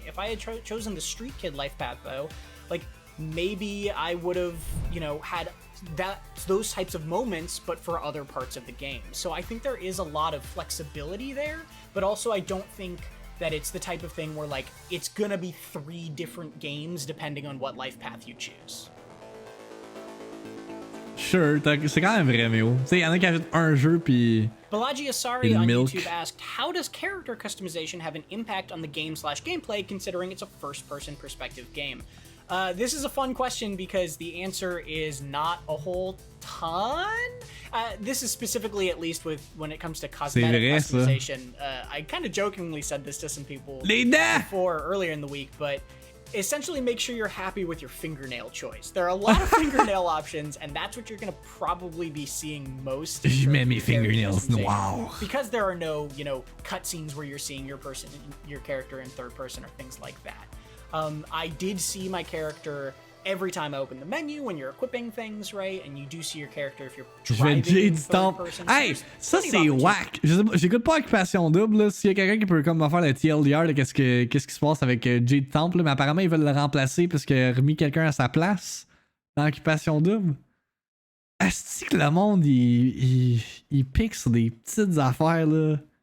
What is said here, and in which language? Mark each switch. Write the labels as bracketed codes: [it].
[en] If I had chosen the Street Kid life path, though, like maybe I would have, you know, had those types of moments, but for other parts of the game. So I think there is a lot of flexibility there, but also I don't think that it's the type of thing where like it's gonna be 3 different games depending on what life path you choose. [fr] Sure, c'est quand même vrai, Méo. Tu sais, y'en a qui achètent un jeu puis. [en] Balaji Asari on YouTube asked, how does character customization have an impact on the game/gameplay considering it's a first-person perspective game? This is a fun question because the answer is not a whole ton. This is specifically, at least with when it comes to cosmetic customization. I kind of jokingly said this to some people before earlier in the week, but essentially make sure you're happy with your fingernail choice. There are a lot of fingernail options, and that's what you're going to probably be seeing most. [fr] Je mets mes fingernails. Wow. [en] Because there are no, you know, cutscenes where you're seeing your character in third person or things like that. I did see my character every time I open the menu when you're equipping things, right? And you do see your character if you're driving in third person. [fr] Hey, ça c'est whack. J'écoute pas Occupation Double, là. S'il y a quelqu'un qui peut comme me faire le TLDR de qu'est-ce qui se passe avec Jade Temple, mais apparemment ils veulent le remplacer parce qu'il a remis quelqu'un à sa place dans Occupation Double. Est-ce que le monde il pique sur des petites affaires là?